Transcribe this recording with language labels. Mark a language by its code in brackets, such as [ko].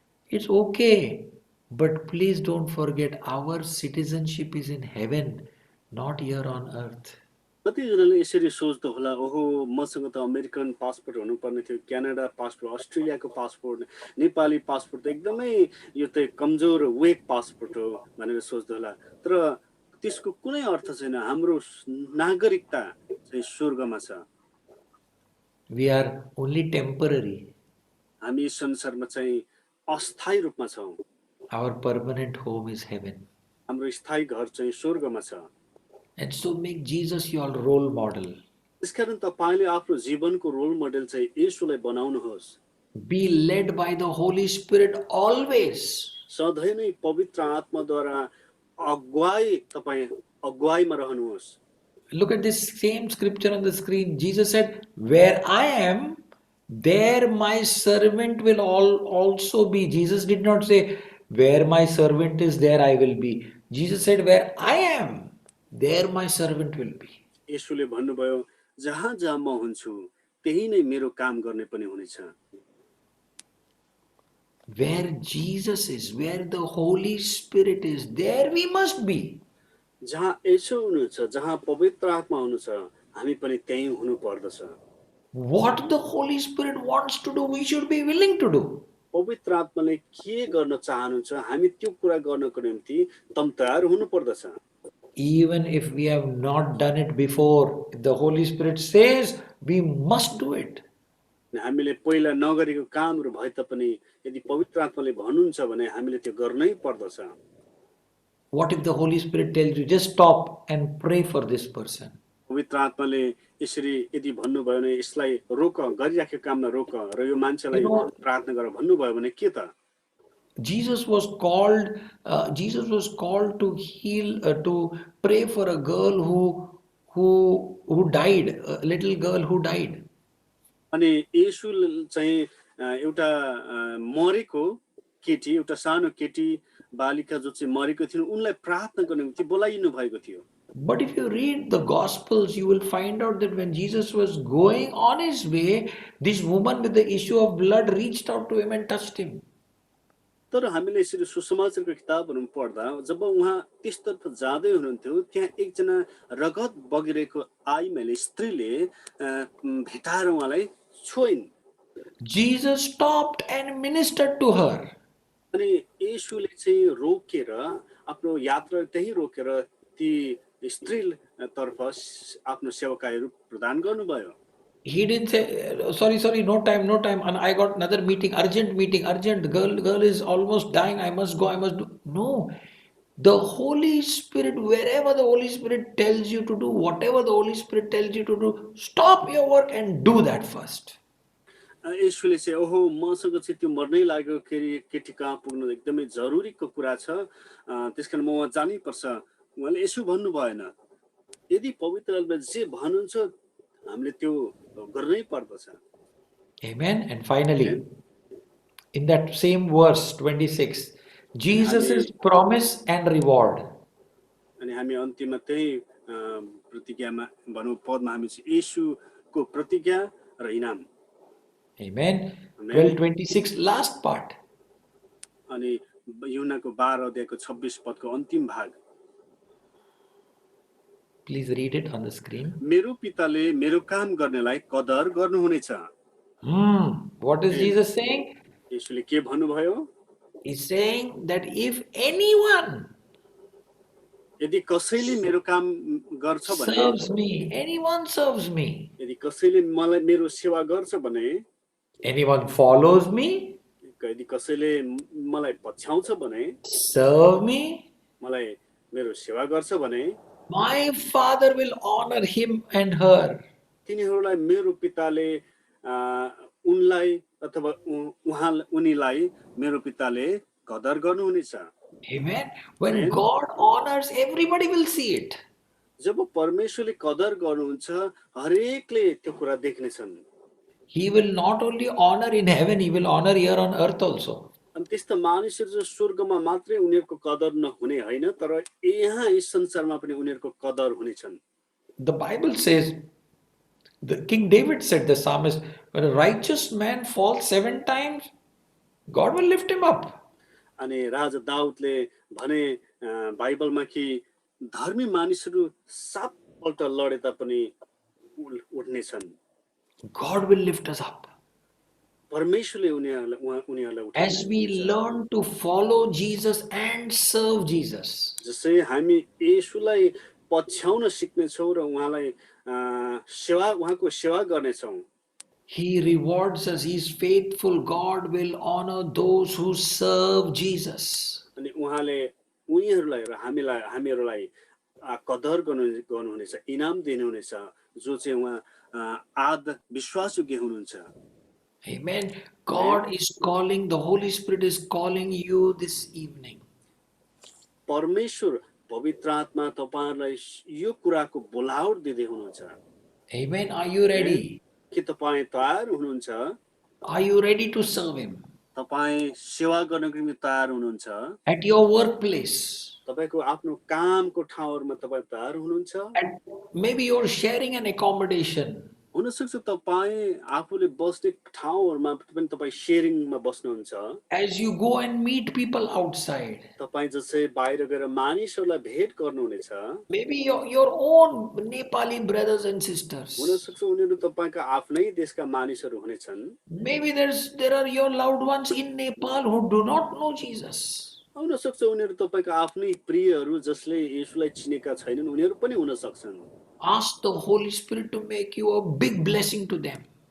[en] It's okay, but please don't forget our citizenship is in heaven, not here on earth. [ne] कतिजनाले यसरी सोच्दो होला, ओहो मसँग त अमेरिकन पासपोर्ट हुनुपर्ने थियो, क्यानाडा पासपोर्ट, अस्ट्रेलियाको पासपोर्ट, नेपाली पासपोर्ट एकदमै यो त कमजोर वेक पासपोर्ट हो भनेर सोच्दो होला, तर त्यसको कुनै अर्थ छैन। हाम्रो नागरिकता चाहिँ स्वर्गमा छ। [en] We are only temporary. [ne] हामी संसारमा चाहिँ अस्थायी रूपमा छौं। [en] Our permanent home is heaven. [ne] हाम्रो स्थायी घर चाहिँ स्वर्गमा छ। [en] And so make Jesus your role model. [ne] त्यसकारण तपाईले आफ्नो जीवनको रोल मोडेल चाहिँ येशूलाई बनाउनुहोस्। [en] Be led by the Holy Spirit always. [ne] सधैँ नै पवित्र आत्माद्वारा अगुवाईमा रहनुहोस्। [en] Look at this same scripture on the screen. Jesus said, where I am, there my servant will also be. Jesus did not say, where my servant is, there I will be. Jesus said, where I am, there my servant will be. [ne] येशूले भन्नुभयो, जहाँ जहाँ म हुन्छु त्यही नै मेरो काम गर्ने पनि हुनेछ। [en] Where Jesus is, where the Holy Spirit is, there we must be. [ne] जहाँ येशू हुनुहुन्छ, जहाँ पवित्र आत्मा हुनुहुन्छ, हामी पनि त्यही हुनु पर्दछ। [en] What the Holy Spirit wants to do, we should be willing to do. [ne] पवित्र आत्माले के गर्न चाहनुहुन्छ, हामी त्यो कुरा गर्नको निम्ति तम तयार हुनु पर्दछ। [en] Even if we have not done it before, if the Holy Spirit says, we must do it. [ne] हामीले पहिला नगरेको कामहरु भए तापनि यदि पवित्र आत्माले भन्नुहुन्छ भने हामीले त्यो गर्नै पर्दछ। [en] What if the Holy Spirit tells you, just stop and pray for this person? [ne] पवित्र आत्माले यसरी यदि भन्नुभयो भने यसलाई रोक, गरिराखेको कामलाई रोक र यो मान्छेलाई प्रार्थना गर भन्नुभयो भने के त? [en] Jesus was called to heal, to pray for a girl who died, a little girl who died. [ne] अनि येशू चाहिँ एउटा मरेको केटी, एउटा सानो केटी बालिका जो चाहिँ मरेको थियो उनलाई प्रार्थना गर्ने निम्ति बोलाइनु भएको थियो। [en] But if you read the Gospels, you will find out that when Jesus was going on his way, this woman with the issue of blood reached out to him and touched him. [ne] तर हामीले यसरी सुसमाचारको किताबहरू पढ्दा जब उहाँ त्यसतर्फ जाँदै हुनुहुन्थ्यो त्यहाँ एकजना रगत बगिरहेको आइमाले स्त्रीले भेटाएर उहाँलाई छोइन्। [en] Jesus stopped and ministered to her. [ne] अनि येशूले चाहिँ रोकेर आफ्नो यात्रा त्यही रोकेर ती स्त्री तर्फ आफ्नो सेवकाईहरू प्रदान गर्नुभयो। [en] He didn't say, sorry, no time, and I got another meeting, urgent, the girl is almost dying, I must go, I must do. No, the Holy Spirit, wherever the Holy Spirit tells you to do, whatever the Holy Spirit tells you to do, stop your work and do that first. [ne] येशूले चाहिँ ओहो मसँग चाहिँ त्यो मर्नै लाग्यो केटी कहाँ पुग्नु एकदमै जरुरीको कुरा छ, त्यसकारण म वहाँ जानै पर्छ। उहाँले यसो भन्नु भएन। यदि पवित्र आत्माले जे भन्नुहुन्छ हामीले त्यो गर्नै पर्दछ। [en] Amen. And finally, in that same verse 26, Jesus' promise and reward. [ne] अनि हामी अन्तिममा त्यही प्रतिज्ञामा भनौँ पदमा हामी चाहिँ येशूको प्रतिज्ञा र इनाम। [en] Amen. 12:26, last part. [ne] अनि यूहन्नाको 12 अध्यायको 26 पदको अन्तिम भाग। [en] Please read it on the screen. [ne] मेरो पिताले मेरो काम गर्नेलाई कदर गर्नुहुनेछ। [en] What is Jesus saying? [ne] येशूले के भन्नुभयो? [en] He's saying that if anyone [ne] यदि कसैले मेरो काम गर्छ भने, [en] serves me, anyone serves me, [ne] यदि कसैले मलाई मेरो सेवा गर्छ भने, [en] anyone follows me, [ne] यदि कसैले मलाई पछ्याउँछ भने, [en] serve me, [ne] मलाई मेरो सेवा गर्छ भने, [en] my Father will honor him and her. [ne] तिनीहरूलाई मेरो पिताले उनलाई अथवा उनीलाई मेरो पिताले कदर गर्नुहुनेछ। [en] Amen. When God honors, everybody will see it. [ne] जब परमेश्वरले कदर गर्नुहुन्छ हरेकले त्यो कुरा देख्नेछन्। [en] He will not only honor in heaven, he will honor here on earth also. [ne] अनि त्यस्ता मानिसहरू जो स्वर्गमा मात्रै उनीहरूको कदर नहुने होइन, तर यहाँ यस संसारमा पनि उनीहरूको कदर हुनेछन्। [en] The Bible says, the King David said, the psalmist, when a righteous man falls 7 times, God will lift him up. [ne] अनि राजा दाउदले भने बाइबलमा कि धर्मी मानिसहरू 7 पल्ट लडे तापनि उठ्नेछन्। [en] God will lift us up. [ne] परमेश्वरले उनीहरूलाई उठाउँछ। [en] As we learn to follow Jesus and serve Jesus, [ne] जसै हामी येशूलाई पछ्याउन सिक्नेछौँ र उहाँलाई उहाँको सेवा गर्नेछौँ। [en] He rewards us. He is faithful. God will honor those who serve Jesus. [ne] अनि उहाँले उनीहरूलाई र हामीहरूलाई कदर गर्नुहुनेछ, इनाम दिनुहुनेछ, जो चाहिँ उहाँ आद विश्वासयोग्य हुनुहुन्छ। [en] Amen. God is calling, the Holy Spirit is calling you this evening. [ne] परमेश्वर पवित्र आत्मा तपाईहरुलाई यो कुराको बोलावट दिँदै हुनुहुन्छ। [en] Amen. Are you ready? [ne] के तपाई तयार हुनुहुन्छ? [en] Are you ready to serve him? [ne] तपाई सेवा गर्नको निम्ति तयार हुनुहुन्छ? [en] At your workplace. [ne] तपाईको आफ्नो कामको ठाउँहरुमा तपाई तयार हुनुहुन्छ? [en] And maybe you're sharing an accommodation. [ne] हुन सक्छ तपाई आफूले बस्ने ठाउँहरुमा पनि तपाई शेयरिङमा बस्नुहुन्छ। [en] As you go and meet people outside. [ne] तपाई जसै बाहिर गएर मानिसहरुलाई भेट गर्नुहुनेछ। [en] Maybe your own Nepali brothers and sisters. [ne] हुन सक्छ उनीहरु तपाईका आफ्नै देशका मानिसहरु हुनेछन्। [en] Maybe there are your loved ones in Nepal who do not know Jesus. [ne] हुन सक्छ उनीहरु तपाईका आफ्नै प्रियहरु जसले येशूलाई चिनेका छैनन् उनीहरु पनि हुन सक्छन्। [en] Ask the Holy Spirit to make you a big blessing to them.